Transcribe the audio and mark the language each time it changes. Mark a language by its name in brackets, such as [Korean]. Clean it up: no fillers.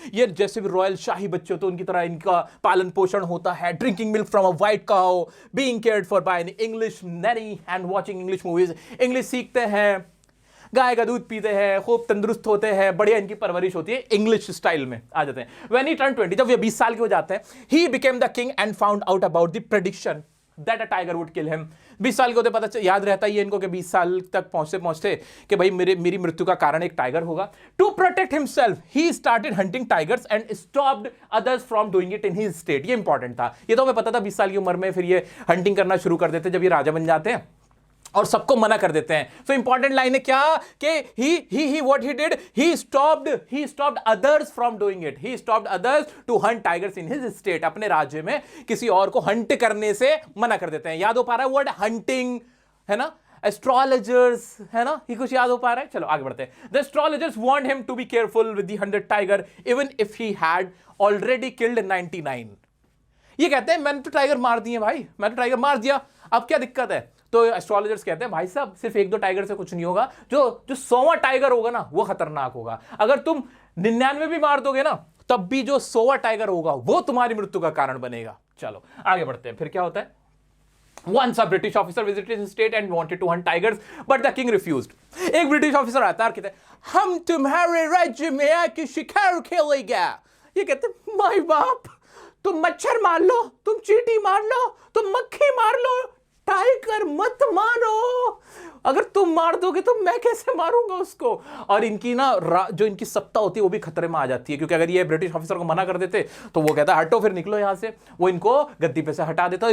[Hindi] ये जैसे भी रॉयल शाही बच्चे होते हैं उनकी तरह इनका पालन पोषण होता है। [English] Drinking milk from a white cow, being cared for by an English nanny and watching English movies. [Hindi] English सीखते हैं, गाय का दूध पीते हैं, खूब तंदुरुस्त होते हैं, बढ़िया इनकी परवरिश होती है, इंग्लिश स्टाइल में आ जाते हैं। [English] When he turned 20, [Hindi] जब ये 20 साल के हो जाते हैं, [English] he became the king and found out about the prediction that a tiger would kill him. [Hindi] 20 साल के होते पता याद रहता ही है इनको कि 20 साल तक पहुंचते कि भाई मेरी मृत्यु का कारण एक टाइगर होगा। [English] To protect himself, he started hunting tigers and stopped others from doing it in his state. [Hindi] ये इंपॉर्टेंट था, ये तो हमें पता था 20 साल की उम्र में फिर ये हंटिंग करना शुरू कर देते जब ये राजा बन जाते हैं और सबको मना कर देते हैं। सो इंपॉर्टेंट लाइन है क्या कि [English] he what he did, he stopped others from doing it. He stopped others to hunt tigers in his state. [Hindi] अपने राज्य में किसी और को हंट करने से मना कर देते हैं। याद हो पा रहा है वर्ड हंटिंग, है ना, एस्ट्रोलॉजर्स, है ना, ये कुछ याद हो पा रहा है। चलो आगे बढ़ते हैं। [English] The astrologers warned him to be careful with the 100 tiger even if he had already killed 99. [Hindi] ये कहते हैं मैंने तो टाइगर मार दिए भाई, मैंने तो टाइगर मार दिया, अब क्या दिक्कत है। तो एस्ट्रोलॉजर्स कहते हैं भाई साहब सिर्फ 1-2 टाइगर से कुछ नहीं होगा, जो 100वां टाइगर होगा ना वो खतरनाक होगा। अगर तुम 99 भी मार दोगे ना तब भी जो 100वां टाइगर होगा वो तुम्हारी मृत्यु का कारण बनेगा। चलो आगे बढ़ते हैं, फिर क्या होता है। [English] Once a British officer visited his state and wanted to hunt tigers, but the king refused. [Hindi] एक ब्रिटिश ऑफिसर आता है और कहते हैं हम तुम्हारे राज्य में आके शिकार खेलेगा। ये कहते हैं माई बाप तुम मच्छर मार लो, तुम चींटी मार लो, तुम मक्खी मार लो, टाइगर मत मारो। अगर तुम मार दोगे तो मैं कैसे मारूंगा उसको। और इनकी ना जो इनकी सत्ता होती है वो भी खतरे में आ जाती है, क्योंकि अगर ये ब्रिटिश ऑफिसर को मना कर देते तो वो कहता है हटो, फिर निकलो यहां से, वो इनको गद्दी पे से हटा देता है।